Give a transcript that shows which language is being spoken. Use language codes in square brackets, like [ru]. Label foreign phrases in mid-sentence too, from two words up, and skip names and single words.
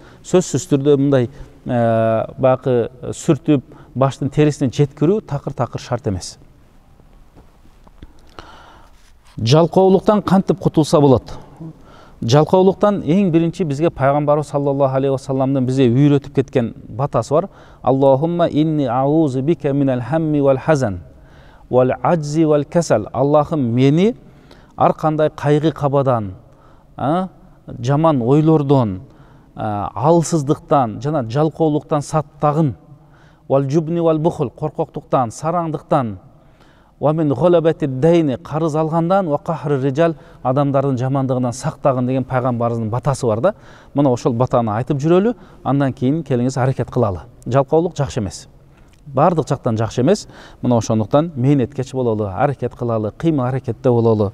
[ky] Сөзсүз түрдө мындай бакы сүртүп баштын терисине жеткирүү такыр шарт эмес. Жалкоолуктан кантип кутулса болот? Жалкоолуктан эң биринчи бизге пайгамбарыбыз [ar] صلى الله عليه وسلم [ky] бизе үйрөтүп кеткен батасы бар. [ar] اللهم إني أعوذ بك من الهم والحزن والعجز والكسل. [ky] Аллахым мени ар кандай кайгы кабадан, жаман ойлордон, алсыздыктан жана жалкоолуктан саттагын. [ar] والجبن والبخل, [ky] коркоктуктан, сараңдыктан, [ar] ومن غلبة الدين, [ky] карыз алгандан, [ar] وقهر الرجال, [ky] адамдардын жамандыгынан сактагын деген пайгамбарыбыздын батасы бар да. Мына ошол батаны айтып жүрөлү, андан кийин келиңиз аракет кылалы. Жалкоолук жакшы эмес. Бардык жактан жакшы эмес. Мына ошондуктан мээнеткеч бололу, аракет кылалы, кыймыл аракетте бололу.